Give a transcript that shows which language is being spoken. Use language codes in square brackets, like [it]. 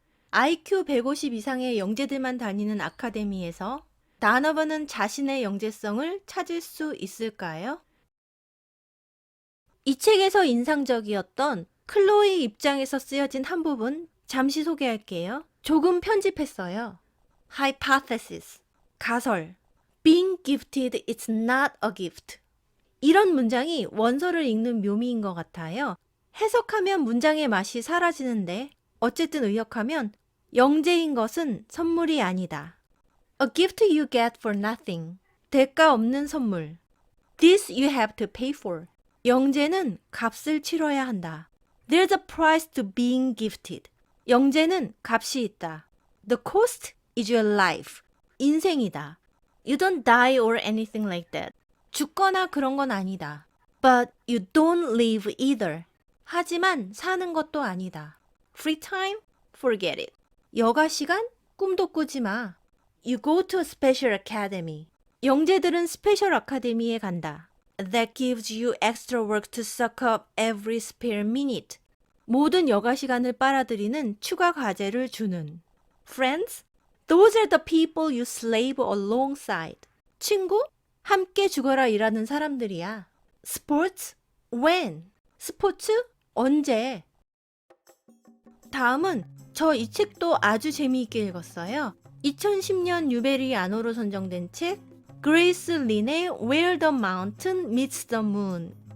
[ko] IQ 150 이상의 영재들만 다니는 아카데미에서 단어반은 자신의 영재성을 찾을 수 있을까요? 이 책에서 인상적이었던 클로이 입장에서 쓰여진 한 부분 잠시 소개할게요. 조금 편집했어요. Hypothesis, 가설. [en] Being gifted is not a gift. [ko] 이런 문장이 원서를 읽는 묘미인 것 같아요. 해석하면 문장의 맛이 사라지는데 어쨌든 의역하면 영재인 것은 선물이 아니다. [en] A gift you get for nothing. [ko] 대가 없는 선물. [en] This you have to pay for. [ko] 영재는 값을 치러야 한다. [en] There's a price to being gifted. [ko] 영재는 값이 있다. [en] The cost is your life. [ko] 인생이다. [en] You don't die or anything like that. [ko] 죽거나 그런 건 아니다. [en] But you don't live either. [ko] 하지만 사는 것도 아니다. [en] Free time? Forget it. [ko] 여가 시간? 꿈도 꾸지 마. [en] You go to a special academy. [ko] 영재들은 스페셜 아카데미에 간다. [en] That gives you extra work to suck up every spare minute. [ko] 모든 여가 시간을 빨아들이는 추가 과제를 주는. [en] Friends? Those are the people you slave alongside. [ko] 친구? 함께 죽어라 일하는 사람들이야. [en] Sports? When? [ko] 스포츠? 언제? 다음은 저 이 책도 아주 재미있게 읽었어요. 2010년 뉴베리 안호로 선정된 책 그레이스 린의 Where the Mountain Meets the Moon.